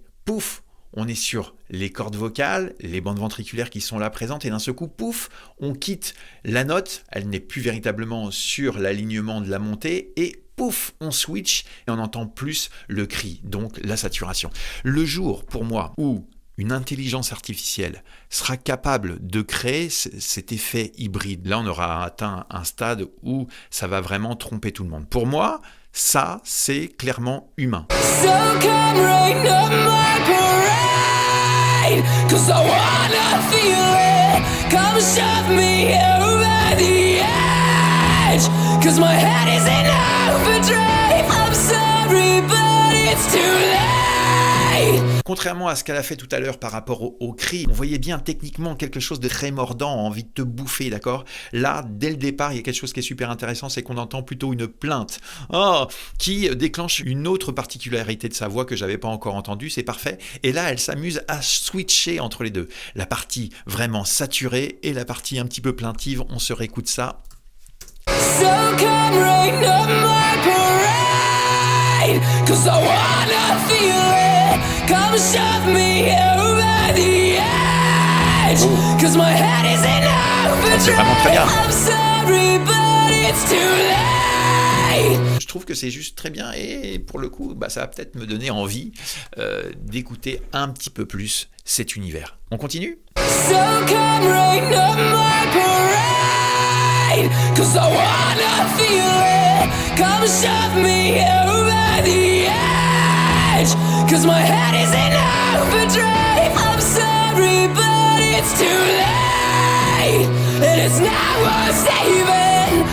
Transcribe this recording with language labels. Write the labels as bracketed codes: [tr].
[fr] Pouf, on est sur les cordes vocales, les bandes ventriculaires qui sont là présentes et d'un seul coup, pouf, on quitte la note, elle n'est plus véritablement sur l'alignement de la montée et pouf, on switch et on entend plus le cri, donc la saturation. Le jour, pour moi, où une intelligence artificielle sera capable de créer cet effet hybride, là on aura atteint un stade où ça va vraiment tromper tout le monde. Pour moi, ça, c'est clairement humain. [en] So come rain on my parade, 'cause I wanna feel it. Come shove me over the edge, 'cause my head is in overdrive. I'm sorry, but it's too late. [fr] Contrairement à ce qu'elle a fait tout à l'heure par rapport au cri, on voyait bien techniquement quelque chose de très mordant, envie de te bouffer, d'accord? Là, dès le départ, il y a quelque chose qui est super intéressant, c'est qu'on entend plutôt une plainte qui déclenche une autre particularité de sa voix que j'avais pas encore entendue, c'est parfait. Et là, elle s'amuse à switcher entre les deux. La partie vraiment saturée et la partie un petit peu plaintive, on se réécoute ça. [en] So come rain on my parade, 'cause I wanna feel it. Come shove me over the edge, 'cause my head is in overdrive. [fr] C'est vraiment très bien. [en] I'm sorry, but it's too late. [fr] Je trouve que c'est juste très bien et pour le coup, ça va peut-être me donner envie d'écouter un petit peu plus cet univers. On continue ? [en] So come rain on my parade, 'cause I wanna feel it. Come shove me over the edge, 'cause my head is in overdrive. I'm sorry, but it's too late, and it's now or saving.